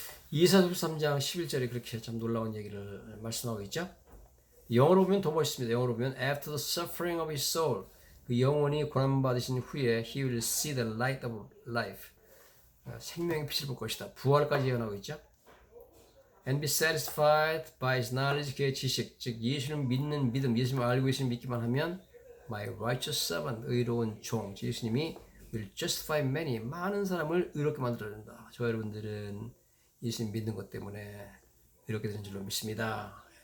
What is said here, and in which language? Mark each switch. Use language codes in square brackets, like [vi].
[ko] 이사야 3장 11절에 그렇게 참 놀라운 얘기를 말씀하고 있죠. 영어로 보면 더 멋있습니다. 영어로 보면 [en] after the suffering of his soul, [ko] 그 영혼이 고난받으신 후에 [en] he will see the light of life, [ko] 생명의 빛을 볼 것이다. 부활까지 예언하고 있죠. [en] And be satisfied by his knowledge, [ko] 그의 지식, 즉 예수를 믿는 믿음, 예수님을 알고 예수님을 믿기만 하면 [en] my righteous servant, [ko] 의로운 종, 예수님이 [en] will justify many, [ko] 많은 사람을 의롭게 만들어낸다. 저와 여러분들은 예수님 믿는 것 때문에 이렇게 된 줄로 믿습니다.